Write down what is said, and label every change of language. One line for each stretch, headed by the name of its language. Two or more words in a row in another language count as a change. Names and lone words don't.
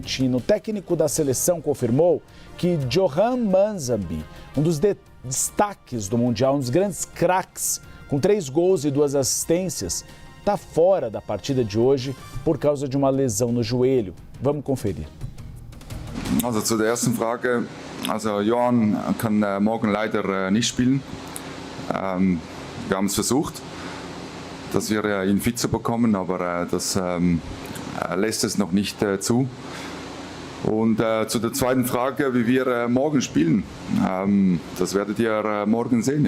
Portuguese: O técnico da seleção confirmou que Johan Manzambi, um dos destaques do Mundial, um dos grandes craques, com 3 gols e 2 assistências, está fora da partida de hoje por causa de uma lesão no joelho. Vamos conferir.
German: Also zu der ersten Frage, also Johan kann morgen leider nicht spielen. Wir haben es versucht, dass wir ihn fit zu bekommen, aber das lässt es noch nicht zu. Und zu der zweiten Frage, wie wir morgen spielen, das werdet ihr morgen sehen.